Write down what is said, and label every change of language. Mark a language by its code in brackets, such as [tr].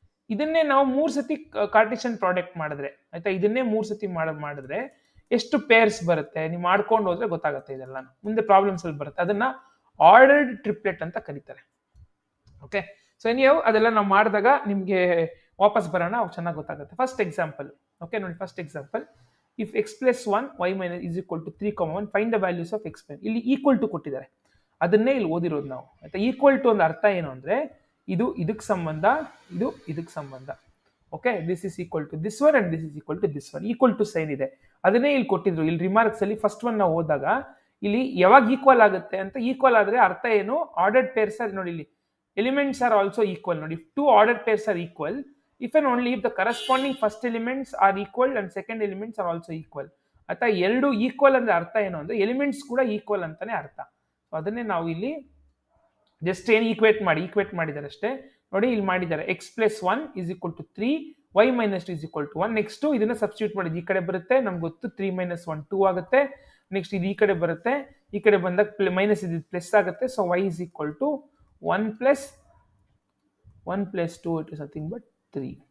[kn] ಇದನ್ನೇ ನಾವು 3 ಸತಿ ಕಾರ್ಟೇಶಿಯನ್ ಪ್ರಾಡಕ್ಟ್ ಮಾಡಿದ್ರೆ, ಆಯ್ತಾ, ಇದನ್ನೇ 3 ಸತಿ ಮಾಡಿದ್ರೆ ಎಷ್ಟು ಪೇರ್ಸ್ ಬರುತ್ತೆ ನೀವು ಮಾಡ್ಕೊಂಡು ಹೋದ್ರೆ ಗೊತ್ತಾಗುತ್ತೆ. ಇದೆಲ್ಲ ಮುಂದೆ ಪ್ರಾಬ್ಲಮ್ಸ್ ಅಲ್ಲಿ ಬರುತ್ತೆ. ಅದನ್ನ ಆರ್ಡರ್ಡ್ ಟ್ರಿಪ್ಲೆಟ್ ಅಂತ ಕರೀತಾರೆ. ಓಕೆ, ಸೊ ನೀವು ಅದೆಲ್ಲ ನಾವು ಮಾಡಿದಾಗ ನಿಮ್ಗೆ ವಾಪಸ್ ಬರೋಣ, ಅವಾಗ ಚೆನ್ನಾಗಿ ಗೊತ್ತಾಗುತ್ತೆ. [en] First example. Okay, ನೋಡಿ, first example. If x + 1 y - is equal to 3, 1, find the values of x. [kn] ಇಲ್ಲಿ ಈಕ್ವಲ್ ಟು ಕೊಟ್ಟಿದ್ದಾರೆ, ಅದನ್ನೇ ಇಲ್ಲಿ ಓದಿರೋದು ನಾವು. ಆಯ್ತಾ? ಈಕ್ವಲ್ ಟು ಒಂದು ಅರ್ಥ ಏನು ಅಂದ್ರೆ ಇದು ಇದಕ್ಕೆ ಸಂಬಂಧ, ಇದು ಇದಕ್ಕೆ ಸಂಬಂಧ. [en] Okay, this is equal to this one and this is equal to this one. Equal to sign [kn] ಇದೆ, ಅದನ್ನೇ ಇಲ್ಲಿ ಕೊಟ್ಟಿದ್ರು. ಇಲ್ಲಿ ರಿಮಾರ್ಕ್ಸ್ ಅಲ್ಲಿ ಫಸ್ಟ್ ಒನ್ ನಾವು ಹೋದಾಗ ಇಲ್ಲಿ ಯಾವಾಗ ಈಕ್ವಲ್ ಆಗುತ್ತೆ ಅಂತ, ಈಕ್ವಲ್ ಆದ್ರೆ ಅರ್ಥ ಏನು? [en] ordered pairs are, [kn] ನೋಡಿ ಇಲ್ಲಿ [en] Elements are also equal. ನೋಡಿ, 2 ordered pairs are equal if and only if the corresponding first elements are equal and second elements are also equal. [kn] ಆಯ್ತಾ? ಎರಡು ಈಕ್ವಲ್ ಅಂದ್ರೆ ಅರ್ಥ ಏನು ಅಂದ್ರೆ ಎಲಿಮೆಂಟ್ಸ್ ಕೂಡ ಈಕ್ವಲ್ ಅಂತಾನೆ ಅರ್ಥ. ಸೊ ಅದನ್ನೇ ನಾವು ಇಲ್ಲಿ ಜಸ್ಟ್ ಏನು ಈಕ್ವೇಟ್ ಮಾಡಿದ್ದಾರೆ ಅಷ್ಟೇ. ನೋಡಿ, ಇಲ್ಲಿ ಮಾಡಿದ್ದಾರೆ [en] x + 1 is equal to 3, y - 2 is equal to 1. [kn] Next ಇದನ್ನ ಸಬ್ಸ್ಟಿಟ್ಯೂಟ್ ಮಾಡಿದ್ದು ಈ ಕಡೆ ಬರುತ್ತೆ, ನಮ್ಗೆ ಗೊತ್ತು 3 - 1 2 ಆಗುತ್ತೆ. ನೆಕ್ಸ್ಟ್ ಇದು ಈ ಕಡೆ ಬರುತ್ತೆ, ಈ ಕಡೆ ಬಂದಾಗ ಮೈನಸ್ ಇದು ಪ್ಲಸ್ ಆಗುತ್ತೆ. [en] So y is equal to 1 + 2 it is nothing but 3.